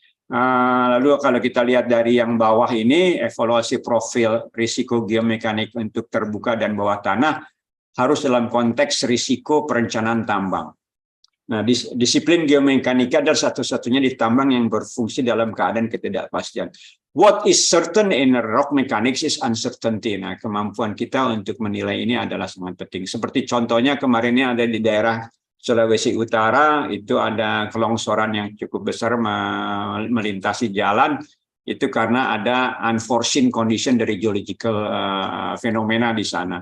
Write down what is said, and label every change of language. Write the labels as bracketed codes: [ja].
[id] Lalu kalau kita lihat dari yang bawah ini, evaluasi profil risiko geomekanik untuk terbuka dan bawah tanah harus dalam konteks risiko perencanaan tambang. Nah, disiplin geomekanika adalah satu-satunya di tambang yang berfungsi dalam keadaan ketidakpastian. [en] What is certain in rock mechanics is uncertainty. [id] Nah, kemampuan kita untuk menilai ini adalah sangat penting. Seperti contohnya kemarin ini ada di daerah Sulawesi Utara, itu ada kelongsoran yang cukup besar melintasi jalan. Itu karena ada [en] unforeseen condition [id] dari geological fenomena di sana.